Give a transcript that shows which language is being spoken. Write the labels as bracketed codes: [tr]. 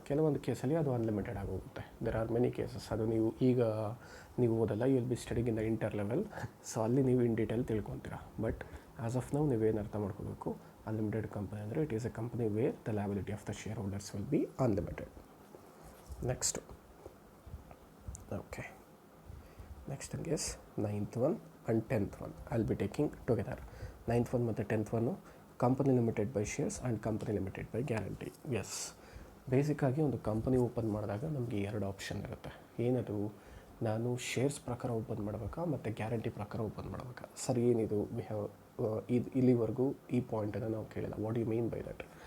[kn] ಕೆಲವೊಂದು ಕೇಸಲ್ಲಿ ಅದು ಅನ್ಲಿಮಿಟೆಡ್ ಆಗೋಗುತ್ತೆ. [en] There are many cases. [kn] ಅದು ನೀವು ಓದಲ್ಲ, [en] You will be studying in the inter level. So ಅಲ್ಲಿ ನೀವು in detail ತಿಳ್ಕೊತೀರಾ. But as of [kn] ನಾವು ನೀವೇನು ಅರ್ಥ ಮಾಡ್ಕೋಬೇಕು, [en] Unlimited company ಅಂದರೆ it is a company where the liability of the shareholders will be unlimited. Next, okay, next thing is 9th one and 10th one I'll be taking together. 9th one ಮತ್ತು 10th one company limited by shares and company limited by guarantee. [kn] S, ಬೇಸಿಕ್ಕಾಗಿ ಒಂದು company open ಮಾಡಿದಾಗ ನಮಗೆ 2 option ಇರುತ್ತೆ. ಏನದು, ನಾನು shares ಪ್ರಕಾರ open ಮಾಡಬೇಕಾ ಮತ್ತು ಗ್ಯಾರಂಟಿ ಪ್ರಕಾರ ಓಪನ್ ಮಾಡಬೇಕಾ? ಸರ್ ಏನಿದು ವಿ ಹ್ಯಾವ್ ಇಲ್ಲಿವರೆಗೂ ಈ ಪಾಯಿಂಟನ್ನು ನಾವು ಕೇಳಿಲ್ಲ. [en] What you mean by that?